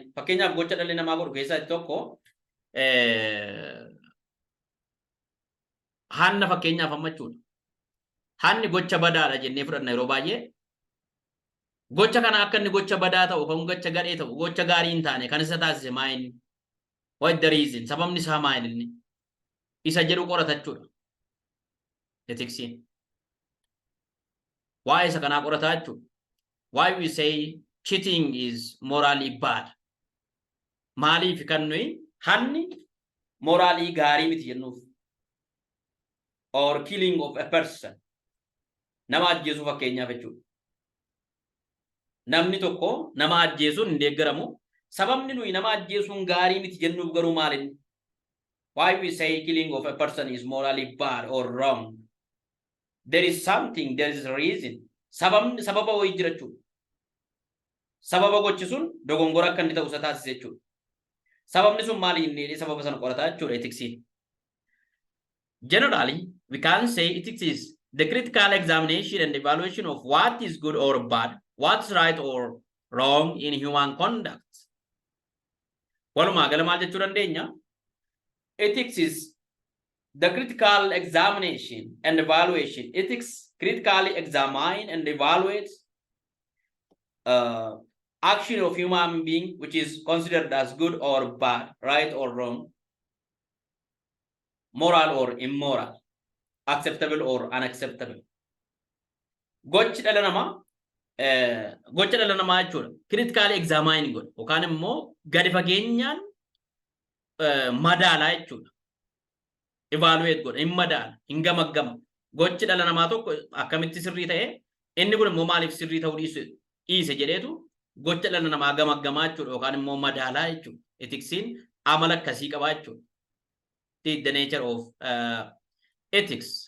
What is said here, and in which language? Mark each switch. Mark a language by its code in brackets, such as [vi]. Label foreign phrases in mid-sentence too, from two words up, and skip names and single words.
[om] Fakkeenyaaf gocha dhalli namaa godhu keessaa tokko hanna fakkeenyaaf amma jechuudha. Hanni gocha badaadha jennee fudhanna yeroo baay'ee. Gocha kana akka inni gocha badaa ta'u kan gocha gadhee ta'u gocha gaarii hin taane kan isa taasise maali? [en] What the reason? [om] Sababni isaa maali? Isa jedhu qoratachuudha. Ethiksiin. Waa'ee isa kanaa qorataa jechuudha. [en] Why we say cheating is morally bad? [om] Maaliif kan nuyi hanni moraalii gaarii miti jennuuf? [en] Or killing of a person. [om] Nama ajjeesuu fakkeenyaaf jechuudha. Namni tokko nama ajjeesuun hin deeggaramu. Sababni nuyi nama ajjeesuun gaarii miti jennuuf garuu maali? [en] Why we say killing of a person is morally bad or wrong? There is something, there is a reason. [om] Sababa wayii jira jechuudha. Sababa gochi sun dogongora akka inni ta'u isa taasise jechuudha. Sababni sun maali inni sababa sana qorataa jechuudha ethiksiin. [en] Generally, we can say ethics is the critical examination and evaluation of what is good or bad, what's right or wrong in human conduct. [om] Walumaa gala maal jechuu dandeenya? [en] Ethics is the critical examination and evaluation. Ethics critically examine and evaluate action of human being, which is considered as good or bad, right or wrong, moral or immoral, acceptable or unacceptable. [om] Gochi dhala namaa jechuudha. [en] Critically examine [om] godha yookaan immoo gadi fageenyaan madaalaa jechuudha. Evaluate godha, hin madaala, hin gamaggama. Gochi dhala namaa tokko akkamitti sirrii ta'e inni kun immoo maaliif sirrii ta'uu dhiise jedheetu gocha dhala namaa gamaggamaa jechuudha yookaan immoo madaalaa jechuudha. Ethiksiin amala akkasii qabaa jechuudha. [en] The nature of ethics.